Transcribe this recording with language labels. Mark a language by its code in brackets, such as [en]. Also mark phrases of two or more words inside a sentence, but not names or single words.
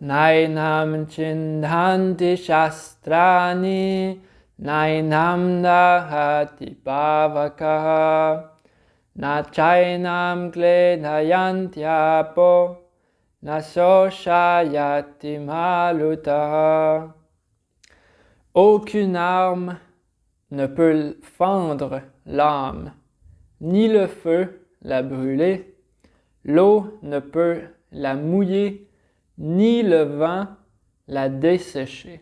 [sa] नैनं छिन्दन्ति शस्त्राणि नैनं दहति पावकः न चैनं क्लेदयन्त्यापो न शोषयति मारुतः. [fr] Aucune arme ne peut fendre l'âme, ni le feu la brûler, l'eau ne peut la mouiller, ni le vent la dessécher.